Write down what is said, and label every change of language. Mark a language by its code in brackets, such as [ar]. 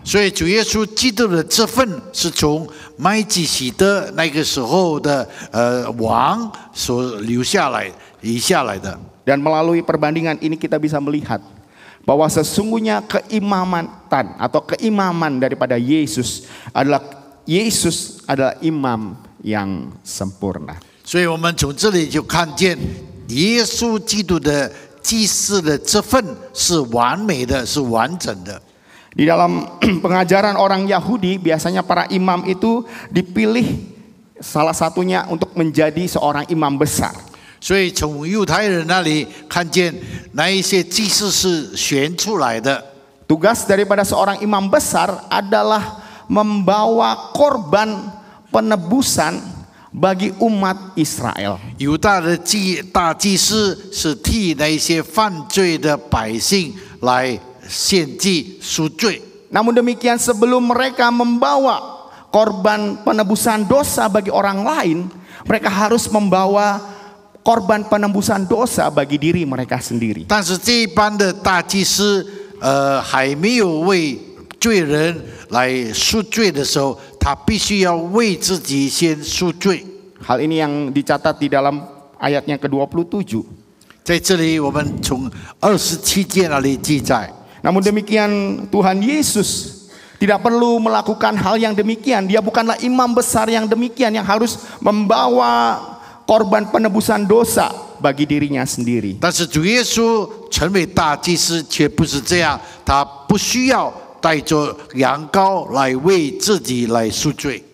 [zh] 所以主耶稣基督的这份是从麦基洗德那个时候的王所留下来的。 [id] Dan melalui perbandingan ini kita bisa melihat bahwa sesungguhnya keimamatan atau keimaman daripada Yesus adalah imam yang sempurna. [zh] 所以我们从这里就看见耶稣基督的祭司的这份是完美的，是完整的。 [id] Di dalam pengajaran orang Yahudi biasanya para imam itu dipilih salah satunya untuk menjadi seorang imam besar. [zh] 所以从犹太人那里看见那一些祭司是选出来的。 [id] Tugas daripada seorang imam besar adalah membawa korban penebusan bagi umat Israel. [zh] 犹大的大祭司是替那一些犯罪的百姓来献祭赎罪。 [id] Namun demikian sebelum mereka membawa korban penebusan dosa bagi orang lain, mereka harus membawa korban penebusan dosa bagi diri mereka sendiri. [zh] 但是这一般的大祭司，还没有为罪人来赎罪的时候，他必须要为自己先赎罪。 [id] Hal ini yang dicatat di dalam ayatnya ke-27. [zh] 在这里，我们从27节那里记载。 [id] Namun demikian Tuhan Yesus tidak perlu melakukan hal yang demikian. Dia bukanlah imam besar yang demikian yang harus membawa korban penebusan dosa bagi dirinya sendiri. [zh] 但是主耶稣成为大祭司却不是这样，他不需要带着羊羔来为自己来赎罪。